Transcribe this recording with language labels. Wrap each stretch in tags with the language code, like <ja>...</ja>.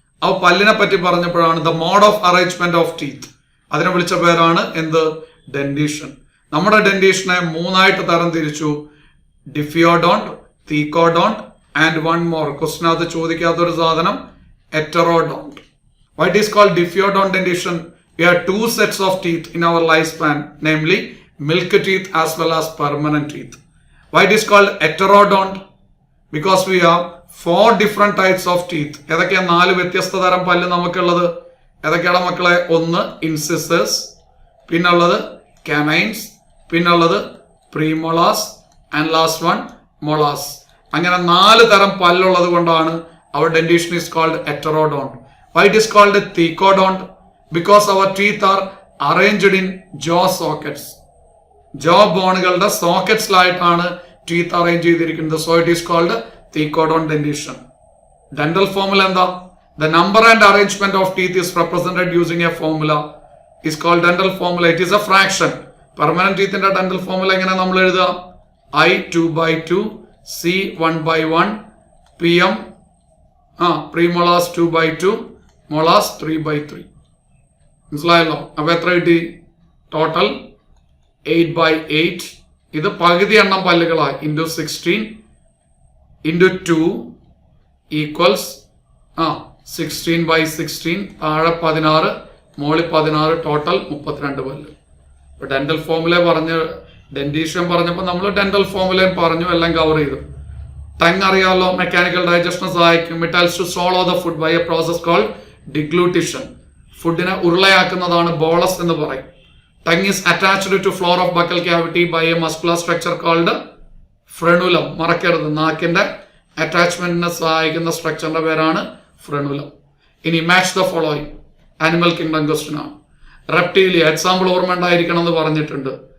<ml>അപ്പൊ പല്ലിനെ പറ്റി പറഞ്ഞപ്പോഴാണ്</ml> <en>The mode of arrangement of teeth.</en> <ml>അതിനെ വിളിച്ച പേരാണ് എന്ത്? ഡെന്റീഷൻ. നമ്മുടെ ഡെന്റീഷനെ 3 തരം തിരിച്ചു. ഡിഫിയോഡോണ്ട്, തീക്കോഡോണ്ട് ആൻഡ് 1 more. ക്വസ്റ്റിനകത്ത് ചോദിക്കാത്തൊരു സാധനം എറ്ററോഡോണ്ട്.</ml> <en>Why it is called diffeodont dentition? We have 2 sets of teeth in our lifespan, namely milk teeth as well as permanent teeth. Why it is called heterodont? Because we have 4 different types of teeth.</en> <ml>ഏതൊക്കെയാ 4 വ്യത്യസ്ത തരം പല്ല് നമുക്കുള്ളത്? ഏതൊക്കെയാണ് മക്കളെ? ഒന്ന് incisors, പിന്നുള്ളത് കാനൈൻസ്, പിന്നുള്ളത് premolars and last one molars. അങ്ങനെ 4 തരം പല്ലുള്ളത് കൊണ്ടാണ്</ml> <en>our dentition is called heterodont. Why it is called thecodont? Because our teeth are arranged in jaw sockets.</en> <ml>Joe ബോണുകളുടെ സോക്കറ്റ്സിലായിട്ടാണ് teeth arrange ചെയ്തിരിക്കുന്നത്.</ml> <en>So it is called thecodont dentition.</en> <ml>Dental formula എന്താ?</ml> <en>The number and arrangement of teeth is represented using a formula is called dental formula. It is a fraction.</en> <ml>Permanent ടീത്തിന്റെ dental formula എങ്ങനെ നമ്മൾ എഴുതുക?</ml> <en>I 2/2, C 1/1, PM premolars 2/2, molars 3/3.</en> <ml>മനസ്സിലായല്ലോ? അപ്പൊ എത്ര കിട്ടി?</ml> <en>Total 8/8.</en> <ml>ഇത് പകുതി എണ്ണം പല്ലുകളായി ഇൻറ്റു 16 ഇൻറ്റു 2 ഈക്വൽസ് 16/16. താഴെ 16, മോളി 16, ടോട്ടൽ 32 പല്ല്. ഇപ്പൊ ഡെന്റൽ ഫോർമുല പറഞ്ഞ് ഡെന്റീഷ്യൻ പറഞ്ഞപ്പോൾ നമ്മൾ ഡെന്റൽ ഫോർമുലയും പറഞ്ഞു, എല്ലാം കവർ ചെയ്തു. ടങ് അറിയാമല്ലോ, മെക്കാനിക്കൽ ഡൈജഷന് സഹായിക്കും.</ml> <en>It helps to swallow the food by a process called deglutition.</en> <ml>ഫുഡിനെ ഉരുളയാക്കുന്നതാണ് ബോളസ് എന്ന് പറയും.</ml> <en>Tongue is attached to floor of buccal cavity by a muscular structure called frenulum.</en> <ml>മറക്കരുത്, നാക്കിന്റെ അറ്റാച്ച്മെന്റിനെ സഹായിക്കുന്ന സ്ട്രക്ചറിന്റെ പേരാണ് ഫ്രെണുലം. ഇനി match the following. Animal kingdom question ആണ്. Reptilia example ഓർമ്മ ഉണ്ടായിരിക്കണം എന്ന് പറഞ്ഞിട്ടുണ്ട്.</ml>